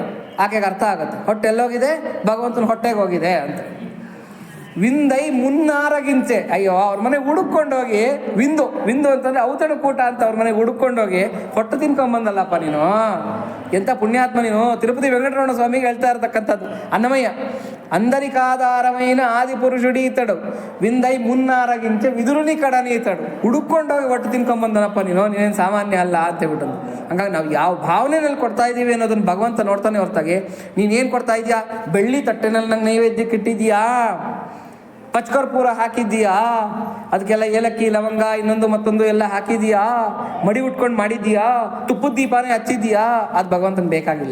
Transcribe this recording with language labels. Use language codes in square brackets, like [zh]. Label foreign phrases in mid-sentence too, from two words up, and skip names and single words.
[kn] ಆಕೆಗೆ ಅರ್ಥ ಆಗುತ್ತೆ, ಹೊಟ್ಟೆ ಎಲ್ಲೋಗಿದೆ, ಭಗವಂತನ ಹೊಟ್ಟೆಗೆ ಹೋಗಿದೆ ಅಂತ. [te] విందై మున్నారగించె, [kn] ಅಯ್ಯೋ ಅವ್ರ ಮನೆಗೆ ಹುಡುಕೊಂಡೋಗಿ ವಿಂದು ಅಂತಂದರೆ ಔತಣ ಕೂಟ ಅಂತ ಅವ್ರ ಮನೆಗೆ ಹುಡುಕೊಂಡೋಗಿ ಹೊಟ್ಟೆ ತಿನ್ಕೊಂಬಂದಲ್ಲಪ್ಪ ನೀನು, ಎಂಥ ಪುಣ್ಯಾತ್ಮ ನೀನು. ತಿರುಪತಿ ವೆಂಕಟರಮಣ ಸ್ವಾಮಿಗೆ ಹೇಳ್ತಾ ಇರ್ತಕ್ಕಂಥದ್ದು ಅನ್ನಮಯ್ಯ, [te] అందరికాధారమైన ఆది పురుషుడు ఈతడు విందై మున్నారగించే విదురుని కడని ఈతడు. [kn] ಹುಡುಕೊಂಡೋಗಿ ಹೊಟ್ಟೆ ತಿನ್ಕೊಂಬಂದನಪ್ಪ ನೀನೇನು ಸಾಮಾನ್ಯ ಅಲ್ಲ ಅಂತ ಹೇಳ್ಬಿಟ್ಟು. ಹಂಗಾಗಿ ನಾವು ಯಾವ ಭಾವನೆಯಲ್ಲಿ ಕೊಡ್ತಾ ಇದ್ದೀವಿ ಅನ್ನೋದನ್ನು ಭಗವಂತ ನೋಡ್ತಾನೆ ಹೊರತಾಗಿ ನೀನೇನು ಕೊಡ್ತಾ ಇದೆಯಾ, ಬೆಳ್ಳಿ ತಟ್ಟೆನಲ್ಲಿ ನಂಗೆ ನೈವೇದ್ಯಕ್ಕೆ ಇಟ್ಟಿದ್ದೀಯಾ, ಪಚ್ಕರ್ಪೂರ ಹಾಕಿದ್ದೀಯಾ, ಅದಕ್ಕೆಲ್ಲ ಏಲಕ್ಕಿ ಲವಂಗ ಇನ್ನೊಂದು ಮತ್ತೊಂದು ಎಲ್ಲ ಹಾಕಿದೀಯಾ, ಮಡಿ ಉಟ್ಕೊಂಡು ಮಾಡಿದ್ದೀಯಾ, ತುಪ್ಪದ ದೀಪನೇ ಹಚ್ಚಿದ್ದೀಯಾ, ಅದು ಭಗವಂತನಿಗೆ ಬೇಕಾಗಿಲ್ಲ.